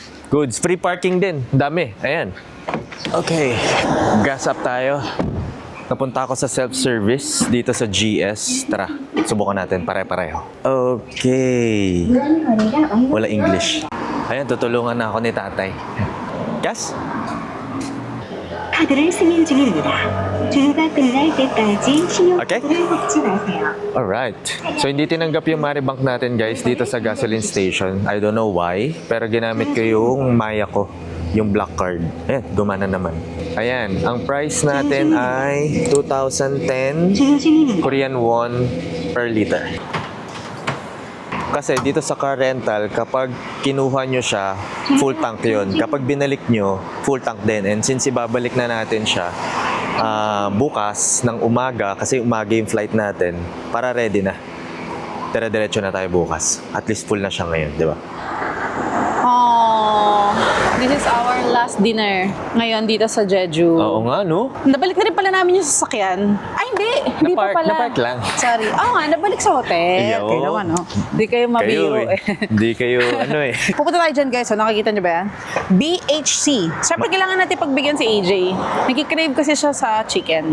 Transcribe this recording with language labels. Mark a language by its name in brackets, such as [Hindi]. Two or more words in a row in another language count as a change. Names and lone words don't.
[Filipino] Goods. Free parking din. Dami. Ayan. Okay. [English] Gas up [Filipino] tayo. Napunta ako sa self-service dito sa GS. Tara, subukan natin. Pare-pareho. Okay. Wala English. Ayan, tutulungan na ako ni tatay. Gas? [Korean] 카드를 승인 중입니다. 주유가 끝날 때까지 [Filipino] Okay. [Korean] 신용카드를 걷지 마세요. [Filipino] Alright. So, hindi tinanggap yung Maribank natin, guys, dito sa gasoline station. [English] I don't know why. [Filipino] Pero ginamit ko yung Maya ko. Yung [English] black card. [Filipino] Ayan, gumana naman. Ayan, ang price natin ay 2,010 [Korean] 주유 중입니다. [English] Korean won per liter. [Filipino] Kasi dito sa car rental, kapag kinuha nyo siya, [English] full tank [Filipino] yun. Kapag binalik nyo, [English] full tank [Filipino] din. [English] And since [Filipino] ibabalik na natin siya bukas ng umaga, kasi umaga yung flight natin, para ready na. Dire-diretso na tayo bukas. [English] At least [Filipino] full na siya ngayon, di ba? [English] Oh. This is our last dinner [Filipino] ngayon dito sa [English] Jeju. [Filipino] Oo nga, no? Nabalik na rin pala namin yung sasakyan. Ay, hindi. Hindi pa pala. Na-park lang. Sorry. Oo nga, nabalik sa hotel. Yo. Kayo naman, no? Hindi kayo mabiro eh. Hindi kayo, ano eh. Pupunta tayo dyan, guys. So, nakikita niyo ba yan? BHC. Siyempre, kailangan natin pagbigyan si AJ. Nagkikrave kasi siya sa chicken.